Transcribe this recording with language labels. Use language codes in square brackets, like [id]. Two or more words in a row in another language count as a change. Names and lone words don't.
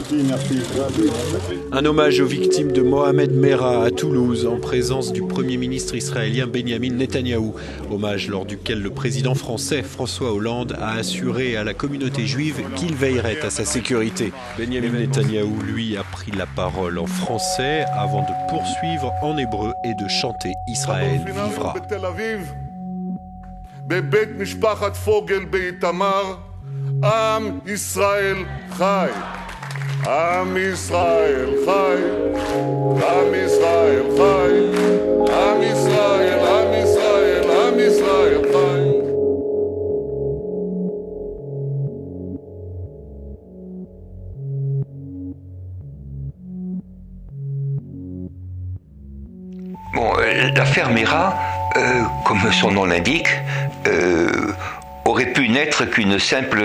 [fr] Un hommage aux victimes de Mohamed Merah à Toulouse en présence du Premier ministre israélien Benjamin Netanyahou. Hommage lors duquel le président français François Hollande a assuré à la communauté juive qu'il veillerait à sa sécurité. Benjamin Netanyahou, lui, a pris la parole en français avant de poursuivre en hébreu et de chanter « Israël vivra ». [he] בבית משפחת פוגל באיתמר, עם ישראל חי. עם ישראל חי. עם ישראל חי. עם ישראל, עם ישראל, עם ישראל חי. [fr] Bon, l'affaire Merah, comme son nom l'indique, aurait pu n'être qu'une simple